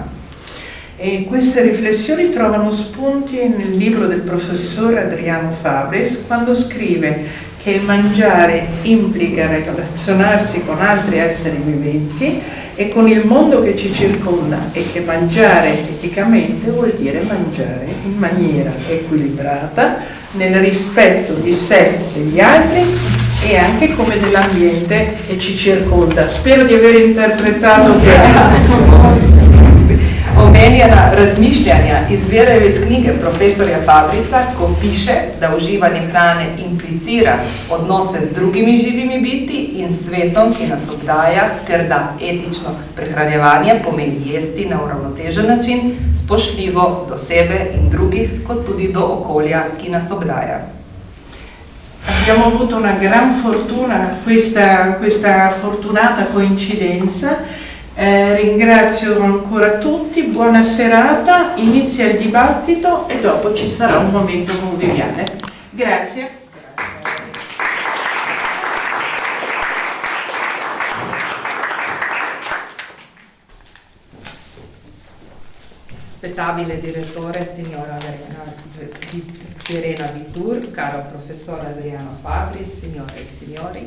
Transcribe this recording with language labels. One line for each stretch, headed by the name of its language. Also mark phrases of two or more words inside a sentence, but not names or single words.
Italian: E queste riflessioni trovano spunti nel libro del professore Adriano Fabris quando scrive che il mangiare implica relazionarsi con altri esseri viventi e con il mondo che ci circonda e che mangiare eticamente vuol dire mangiare in maniera equilibrata nel rispetto di sé e degli altri e anche come dell'ambiente che ci circonda. Spero di aver interpretato bene.
Slovenian: Omenjena razmišljanja izvirajo iz knjige profesorja Fabrisa, ko piše, da uživanje hrane implicira odnose z drugimi živimi biti in svetom, ki nas obdaja, ter da etično prehranjevanje pomeni jesti na uravnotežen način, spoštljivo do sebe in drugih, kot tudi do okolja, ki nas obdaja.
Italian: Abbiamo avuto una gran fortuna, questa fortunata coincidenza. Ringrazio ancora tutti, buona serata, inizia il dibattito e dopo ci sarà un momento conviviale. Grazie. Spettabile direttore, signora Verena Vitur, caro professor Adriano Fabris, signore e signori,